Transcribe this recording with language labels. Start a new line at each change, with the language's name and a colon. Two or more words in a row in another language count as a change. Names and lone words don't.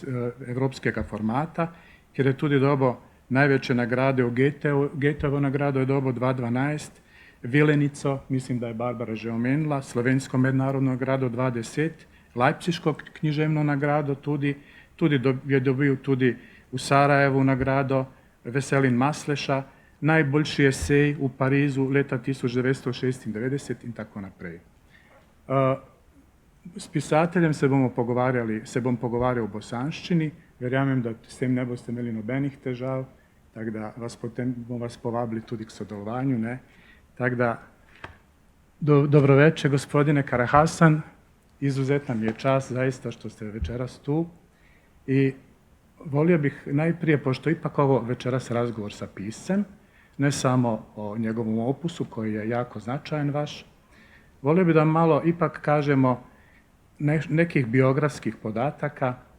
Slovenian: evropskega formata, ker je tudi dobil največje nagrade v Goethejevo nagrado je dobil 2012, Vilenico, mislim, da je Barbara že omenila, Slovensko mednarodno nagrado 2010, Leipziško književno nagrado tudi je dobil tudi v Sarajevu nagrado Veselin Masleša, najboljši esej v Parizu leta 1996 in tako naprej. S pisateljem se bom pogovarjal v bosanščini, verjamem, da s tem ne boste imeli nobenih težav, tako da potem bomo vas povabili tudi k sodelovanju. Tako da, dobro večer,
Bosnian: gospodine Karahasan, izuzetan mi je čast zaista što ste večeras tu i volio bih najprije, pošto ipak ovo večeras razgovor sa piscem, ne samo o njegovom opusu koji je jako značajan vaš, volio bih da malo ipak kažemo nekih biografskih podataka.